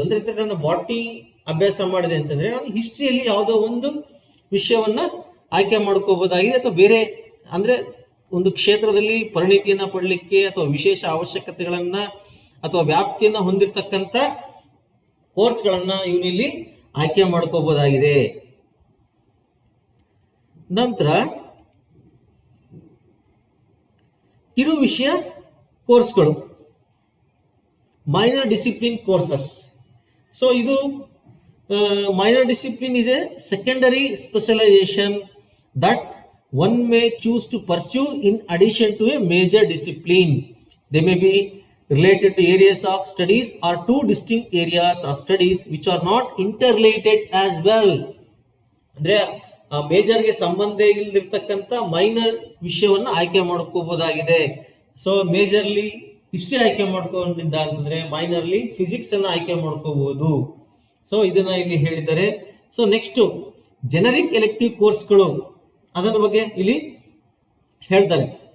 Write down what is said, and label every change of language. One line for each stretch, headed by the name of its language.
Kannada: ಅಂದ್ರೆ ನಾನು ಬಾಟ್ನಿ ಅಭ್ಯಾಸ ಮಾಡಿದೆ ಅಂತಂದ್ರೆ ನಾನು ಹಿಸ್ಟ್ರಿಯಲ್ಲಿ ಯಾವುದೋ ಒಂದು ವಿಷಯವನ್ನ ಆಯ್ಕೆ ಮಾಡ್ಕೋಬಹುದಾಗಿದೆ, ಅಥವಾ ಬೇರೆ ಅಂದ್ರೆ ಒಂದು ಕ್ಷೇತ್ರದಲ್ಲಿ ಪರಿಣಿತಿಯನ್ನ ಪಡಲಿಕ್ಕೆ ಅಥವಾ ವಿಶೇಷ ಅವಶ್ಯಕತೆಗಳನ್ನ ಅಥವಾ ವ್ಯಾಪ್ತಿಯನ್ನ ಹೊಂದಿರತಕ್ಕಂತ ಕೋರ್ಸ್ಗಳನ್ನ ಇವನಲ್ಲಿ ಆಯ್ಕೆ ಮಾಡ್ಕೋಬಹುದಾಗಿದೆ. ನಂತರ ಕಿರು ವಿಷಯ ಕೋರ್ಸ್ಗಳು, ಮೈನರ್ ಡಿಸಿಪ್ಲಿನ್ ಕೋರ್ಸಸ್.
English: So ಇದು minor discipline is a secondary specialisation that one may choose to pursue in addition to a major discipline. They may be related to areas of studies or two distinct areas of studies which are not interrelated as well.
Kannada: ಅಂದ್ರೆ ಮೇಜರ್ಗೆ ಸಂಬಂಧ ಇಲ್ಲದಿರ್ತಕ್ಕಂಥ minor ವಿಷಯವನ್ನ ಆಯ್ಕೆ ಮಾಡ್ಕೋಬಹುದಾಗಿದೆ. So majorly history ಆಯ್ಕೆ ಮಾಡ್ಕೊಂಡಿದ್ದ ಅಂತಂದ್ರೆ ಮೈನರ್ಲಿ physics ಅನ್ನ ಆಯ್ಕೆ ಮಾಡ್ಕೋಬಹುದು. So ಇದನ್ನ ಇಲ್ಲಿ ಹೇಳಿದ್ದಾರೆ. ಸೊ ನೆಕ್ಸ್ಟ್ ಜನರಿಕ್ ಎಲೆಕ್ಟಿವ್ ಕೋರ್ಸ್ಗಳು, ಅದರ ಬಗ್ಗೆ ಇಲ್ಲಿ ಹೇಳ್ತಾರೆ.